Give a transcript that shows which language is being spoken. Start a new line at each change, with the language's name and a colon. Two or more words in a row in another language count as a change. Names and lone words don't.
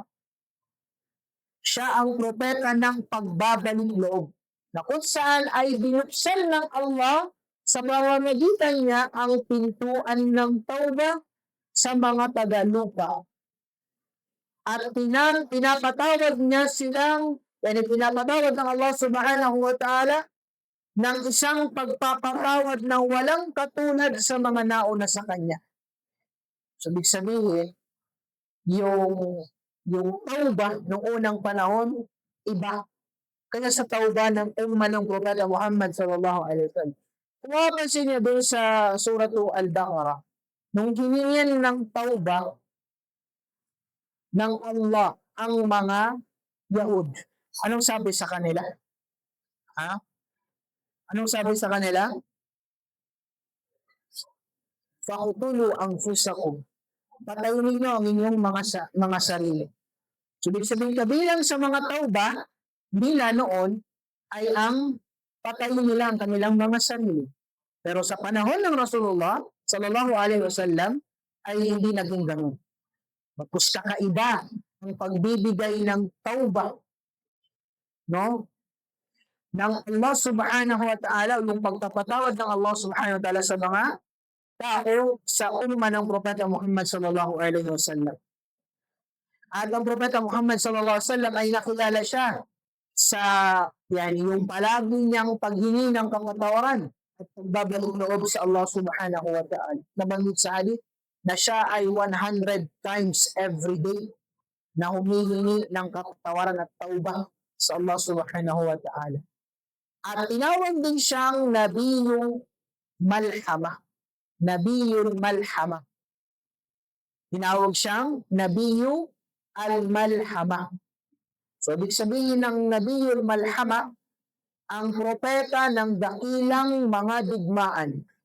Filipino: Siya ang propeta ng pagbabalik loob. Na kung saan ay binuksan ng Allah sa pamamagitan niya ang pintuan ng Tawbah sa mga tagalupa. At pinapatawag niya silang, pinapatawag ng Allah
Arabic: سبحانه وتعالى
Filipino: ng isang pagpapatawad na walang katulad sa mga nauna sa kanya. So, ibig sabihin, yung yung tauba noong unang panahon, iba. Kaya sa tauba ng umma ng Propeta Muhammad
Arabic: صلى الله عليه وسلم.
Filipino: Kung mapapansin niyo doon sa Suratu Al-Baqarah, nung hiningan ng tauba ng Allah ang mga Yahud, anong sabi sa kanila? Ha? Anong sabi sa kanila?
Arabic: فاقتلوا أنفسكم.
Filipino: Patayin ninyo ang inyong mga sarili. So, ibig sabihin kabilang sa mga tauba nila noon ay ang patayin nila ang kanilang mga sarili. Pero sa panahon ng
Arabic: رسول الله صلى الله عليه وسلم
Filipino: ay hindi naging ganun. Bagkus kakaiba ang pagbibigay ng tauba, no? Ng Allah
Arabic: سبحانه وتعالى,
Filipino: yung pagpapatawad ng Allah
Arabic: سبحانه وتعالى
Filipino: sa mga tao sa umma ng Propeta Muhammad
Arabic: صلى الله عليه وسلم.
Filipino: At ang Propeta Muhammad
Arabic: صلى الله عليه وسلم
Filipino: ay nakilala siya sa yung palagi niyang paghingi ng kapatawaran at pagbabalik loob sa Allah
Arabic: سبحانه وتعالى.
Filipino: Nabanggit sa hadith na siya ay 100
English: times every day
Filipino: na humihingi ng kapatawaran at tauba sa Allah
Arabic: سبحانه وتعالى.
Filipino: At tinawag din siyang Nabiyul Malhama. Nabiyul Malhama. Tinawag siyang Nabiyul Al-Malhama. So, ibig sabihin ng Nabiyul Malhama, ang propeta ng dakilang mga digmaan.